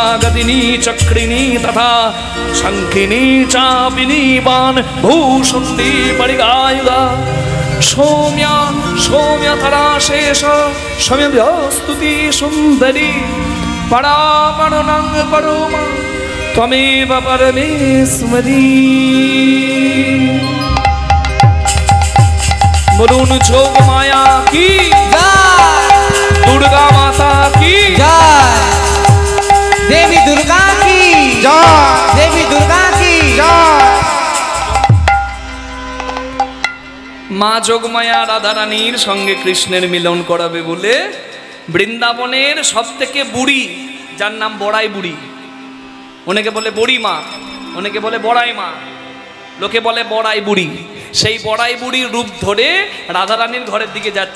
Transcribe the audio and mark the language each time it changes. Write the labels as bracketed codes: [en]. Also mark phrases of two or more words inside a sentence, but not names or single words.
[sa] गदिनी चक्रिणी तथा शङ्खिनी चापिनी बाण भूषुण्डी परिगायुधा सौम्या सौम्यतरा शेष सौम्यस्तुति सुन्दरी परामणनं परोमा त्वमेव परमेश्वरी [hi] बोलून जोग माया की दुर्गा माता की जय देवी दुर्गा की जय देवी दुर्गा की जय [bn] মা যোগমায়া রাধারানীর সঙ্গে কৃষ্ণের মিলন করাবে বলে বৃন্দাবনের সবথেকে বুড়ি যার নাম বড়াই বুড়ি, অনেকে বলে বড়ি মা, অনেকে বলে বড়াই মা, লোকে বলে বড়াই বুড়ি, সেই বড়াই বুড়ির রূপ ধরে রাধারানীর ঘরের দিকে যাচ্ছে।